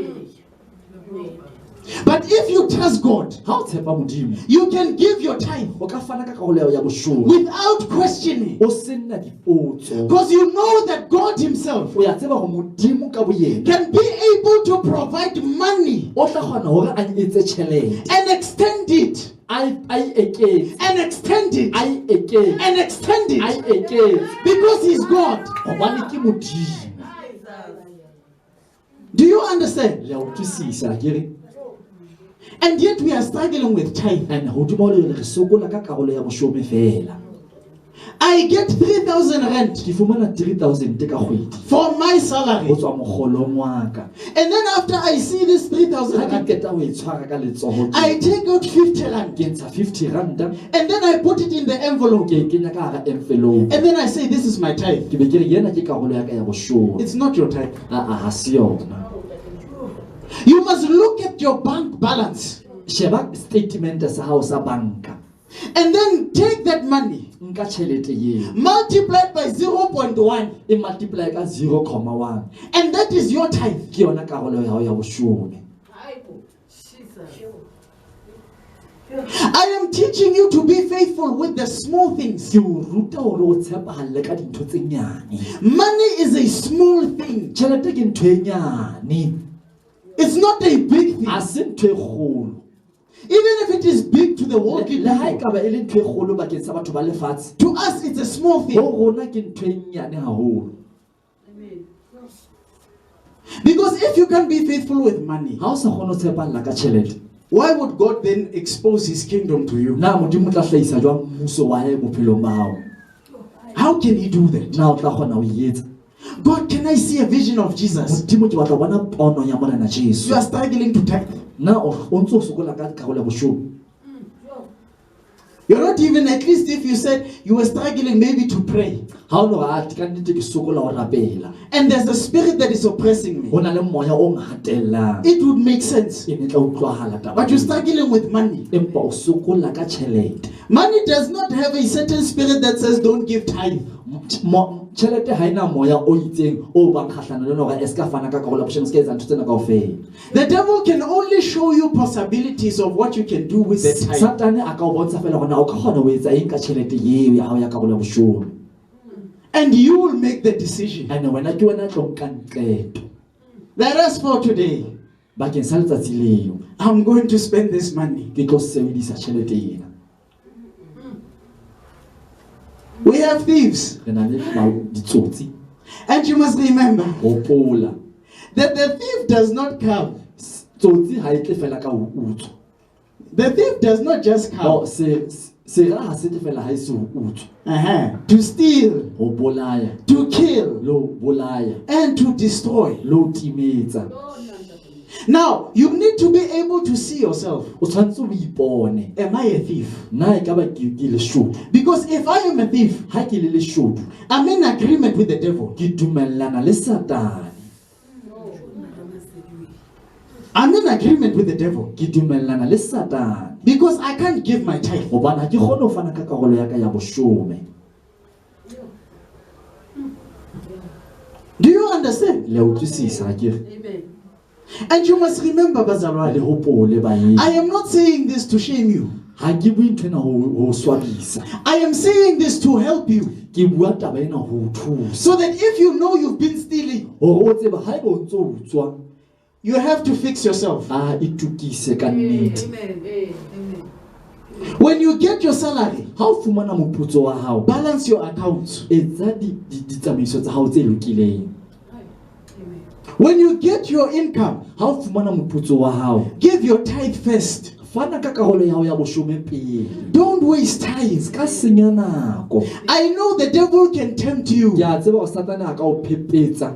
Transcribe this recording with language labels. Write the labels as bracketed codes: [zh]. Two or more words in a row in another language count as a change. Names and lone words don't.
[en] But if you trust God, [st] Ha o tshepa Modimo, [en] you can give your tithe [st] o ka fana ka karolo ya boshome. [en] without questioning, [st] O senna dipotso. [en] because you know that God Himself [st] O ya tseba hore Modimo ka boyena [en] can be able to provide money [st] o tla kgona hore a etse tjhelete. [en] and extend it, [st] Ai eketse. [en] and extend it, [st] Ai eketse. [en] and extend [st] Ai [en] it, [st] eketse. [en] because He's God. [st] Hobane ke Modimo. [en] Do you understand? [st] Le a utlwisisa akere? [en] And yet we are struggling with tithe. [st] And hodimo le re sokola ka karolo ya boshome fela. [en] I get 3,000 rand [st] Ke fumana 3,000 ka kgwedi. [en] for my [st] Ho [en] salary, [st] tswa mogolong wa ka. [en] and then after I see this 3,000 [st] Ha ke [en] rand, [st] qeta ho e tshwara ka letsoho, [en] I take out 50 rand, [st] ke ntsha 50 ranta, [en] and then I put it in the envelope, [st] ke e kenya ka hara envelope. [en] and then I say, this is my tithe. [st] Ke be ke re yena ke karolo ya ka ya boshome. [en] It's not your tithe. [st] Ha se yona. [en] You must look at your bank balance [st] Sheba statement sa hao sa banka. [en] and then take that money, [st] Nka tjhelete eo. [en] multiplied by 0.1, [st] E multiply ka 0,1. [en] and that is your tithe. [st] Ke yona karolo ya hao ya boshome. [en] I am teaching you to be faithful with the small things. [st] Ke o ruta hore o tshepahalle ka dintho tse nyane. [en] Money is a small thing. [st] Tjhelete ke ntho e nyane. [en] It's not a big thing. [st] Ha se ntho e kgolo. [en] Even if it is big to the worldly [st] Le ha e [en] people, [st] ka ba e le ntho e kgolo bakeng sa batho ba lefatshe, [en] to us it's a small [st] ho [en] thing. [st] rona ke ntho e nyane haholo. [en] Because if you can't be faithful with money, [st] Ha o sa kgone ho tshepahalla ka tjhelete, [en] why would God then expose His kingdom to you? [st] na Modimo o tla hlahisa jwang mmuso wa hae bophelong ba hao? [en] How can He do that? [st] Na o tla kgona ho e etsa? [en] God, can I see a vision of Jesus? [st] Modimo ke batla ho bona pono ya Morena Jesu. [en] You are struggling to tithe. [st] Na o ntso o sokola ka karolo ya boshome. [en] You're not even, at least if you said you were struggling maybe to pray, [st] Ha o no ga ka nnete ke sokola ho rapela. [en] and there's a spirit that is oppressing [st] Ho [en] me, [st] na le moya o ngatellang. [en] it would make sense. [st] E ne tla utlwahala taba. [en] But you're struggling with money. [st] Empa o sokola ka tjhelete. [en] Money does not have a certain spirit that says don't give tithe. [st] Tjhelete ha ena moya o itseng o bang kgahlano le hore e ska fana ka karolo ya boshome, se ka etsa ntho tsena kaofela. [en] The devil can only show you possibilities of what you can do with that tithe. [st] Satane a ka o bontsha fela hore na o ka kgona ho etsa eng ka tjhelete eo ya hao ya karolo ya boshome. [en] And you will make the decision. [st] Ene wena ke wena tlo nkang qeto. [en] That as for today, [st] Bakeng sa letsatsi leo, [en] I'm going to spend this money. [st] ke tlo sebedisa tjhelete ena. [en] We have thieves. [st] Re na le ditsotsi. [en] And you must remember [st] Hopola. [en] that the thief does not come. [st] Tsotsi ha e tle fela ka ho utswa. [en] The thief does not just [st] No, [en] come [st] se ra ha se tle fela ha e se ho utswa. [en] to steal, [st] Ho bolaya, [en] to kill, [st] lo bolaya, [en] and to destroy. [st] lo timetsa. [en] Now, you need to be able to see yourself. [st] O tshwantse o ipone. [en] Am I a thief? [st] Na e ka ba ke leshodu. [en] Because if I am a thief, [st] Ha ke le leshodu, [en] I'm in agreement with the devil. [st] ke dumellana le Satane. [en] I'm in agreement with the devil. [st] Ke dumellana le Satane. [en] Because I can't give my tithe. [st] Hobane ha ke kgone ho fana ka karolo ya ka ya boshome. [en] Do you understand? [st] Le utlwisisa akere? [en] And you must remember, [st] Le Bazalwane, hopole bae. [en] I am not saying this to shame you. [st] Ha ke bue ntho ena ho swabisa. [en] I am saying this to help you. [st] Ke bua taba ena ho thusa. [en] So that if you know you've been stealing, [st] Hore o tseba ha eba o ntso utswa, [en] you have to fix yourself. [st] a itukise ka nnete. [en] When you get your salary, [st] ha o fumana moputso wa hao [en] balance your accounts. [st] etsa ditsamaiso tsa hao tse lokileng. [en] When you get your income, [st] Ha o fumana moputso wa hao [en] give your tithe first. [st] fana ka karolo ya hao ya boshome pele. [en] Don't waste time. [st] Ska senya nako. [en] I know the devil can tempt you. [st] Ke a tseba o satane a ka o phepetsa.